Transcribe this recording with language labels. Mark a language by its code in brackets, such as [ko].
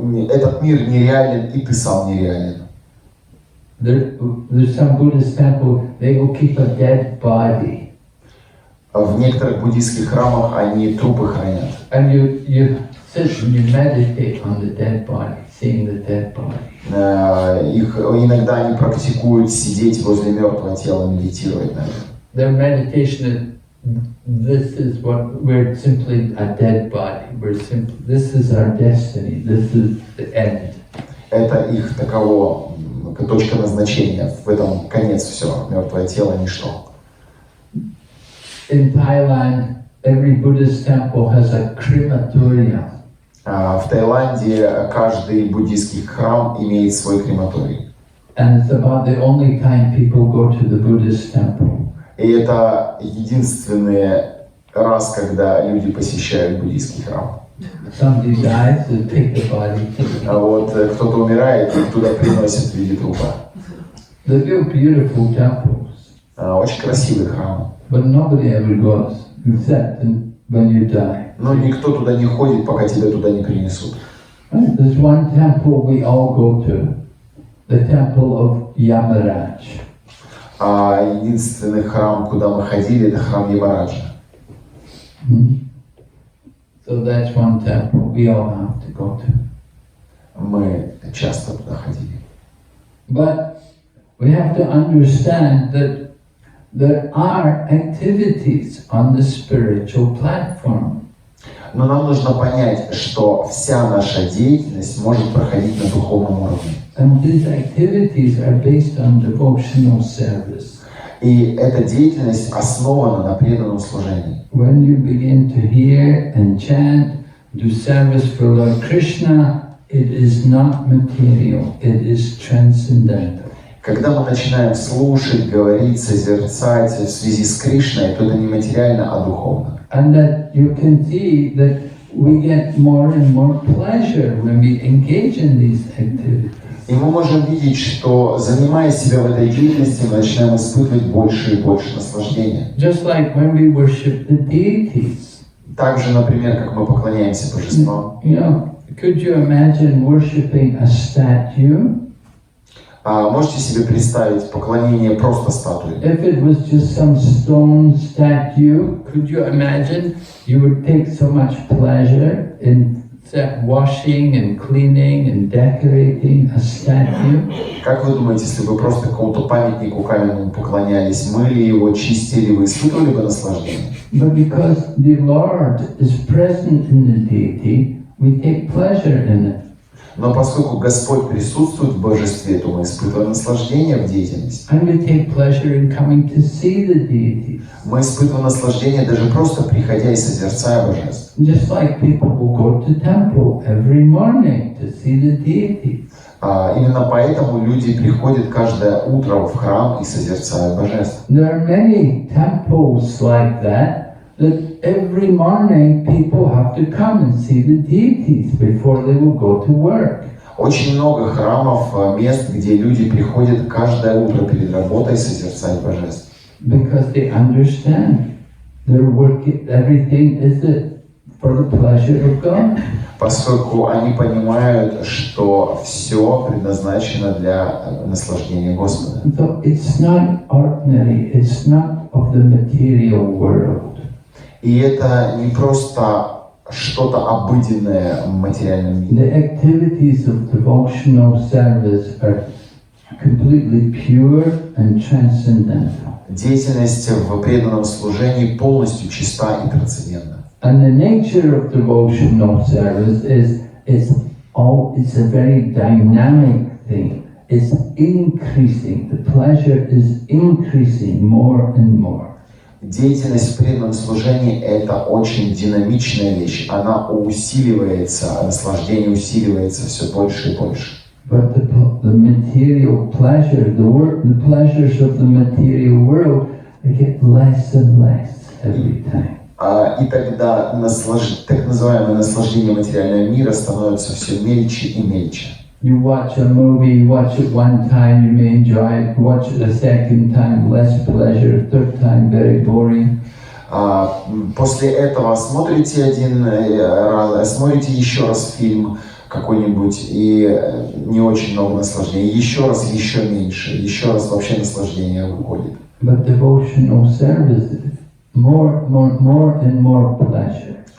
[ru] Этот мир нереален, и ты сам нереален. [en] There's some Buddhist temple, they will keep a dead body. [ru] В некоторых буддийских храмах они трупы хранят. [en] And you sit and you meditate on the dead body, seeing the dead body. [ru] Иногда они практикуют сидеть возле мертвого тела, медитировать на это. [en] Their meditation is, this is what we're simply a dead body. This is our destiny. This is the end. [ru] Это их таково, точка назначения. В этом конец все. Мертвое тело — ничто. [en] In Thailand, every Buddhist temple has a crematorium. [ru] В Таиланде каждый буддийский храм имеет свой крематорий. [en] And it's about the only time people go to the Buddhist temple. [ru] И это единственный раз, когда люди посещают буддийский храм. [en] Somebody dies, they take the body. [ru] А вот кто-то умирает, и туда приносят в виде трупа. [en] They build beautiful temples, [ru] Очень красивый храм. [en] but nobody ever goes except when you die. [ru] Но никто туда не ходит, пока тебя туда не принесут. [en] Right? There's one temple we all go to, the temple of Yamaraj. [ru] А единственный храм, куда мы ходили, это храм Ямараджа. [en] So that's one temple we all have to go to. [ru] Мы часто туда ходили. [en] But we have to understand that there are activities on the spiritual platform. [ru] Но нам нужно понять, что вся наша деятельность может проходить на духовном уровне. [en] And these activities are based on devotional service. [ru] И эта деятельность основана на преданном служении. [en] When you begin to hear and chant, do service for Lord Krishna, it is not material, it is transcendental. [ru] Когда мы начинаем слушать, говорить, созерцать в связи с Кришной, то это не материально, а духовно. [en] And that you can see that we get more and more pleasure when we engage in these activities. [ru] И мы можем видеть, что, занимая себя в этой деятельности, мы начинаем испытывать больше и больше наслаждения. [en] Just like when we worship the deities. [ru] Также, например, как мы поклоняемся божествам. [en] You know, could you imagine worshiping a statue? [ru] Можете себе представить поклонение просто статуе? [en] If it was just some stone statue, could you imagine you would take so much pleasure in washing and cleaning and decorating a statue? [ru] Как вы думаете, если бы просто какому-то памятнику каменному поклонялись, мыли его, чистили, вы испытывали бы наслаждение? [en] But because the Lord is present in the deity, we take pleasure in it. [ru] Но поскольку Господь присутствует в божестве, то мы испытываем наслаждение в деятельности. [en] And we take pleasure in coming to see the deity. [ru] Мы испытываем наслаждение даже просто приходя и созерцая божеств. [en] Just like people will go to temple every morning to see the deity. [ru] Именно поэтому люди приходят каждое утро в храм и созерцают божеств. [en] There are many temples like that every morning people have to come and see the deities before they will go to work. [ru] Очень много храмов, мест, где люди приходят каждое утро перед работой созерцать божеств. [en] Because they understand their work, everything is for the pleasure of God. [ru] Поскольку они понимают, что все предназначено для наслаждения Господа. [en] So it's not ordinary, it's not of the material world. [ru] И это не просто что-то обыденное в материальном мире. [en] The activities of devotional service are completely pure and transcendental. [ru] Деятельность в преданном служении полностью чиста и трансцендентна. [en] And the nature of devotional service is it's a very dynamic thing. It's increasing. The pleasure is increasing more and more. [ru] Деятельность в преданном служении – это очень динамичная вещь. Она усиливается, наслаждение усиливается все больше и больше. [en] But the material pleasure, the pleasures of the material world, they get less and less every time. [ru] И тогда так называемое наслаждение материального мира становится все мельче и мельче. [en] You watch a movie, you watch it one time, you may enjoy it. Watch it a second time, less pleasure. Third time, very boring. [ru] После этого смотрите смотрите еще раз фильм какой-нибудь, и не очень много наслаждения. Еще раз еще раз вообще наслаждение выходит. [en] But devotional service, more and more pleasure.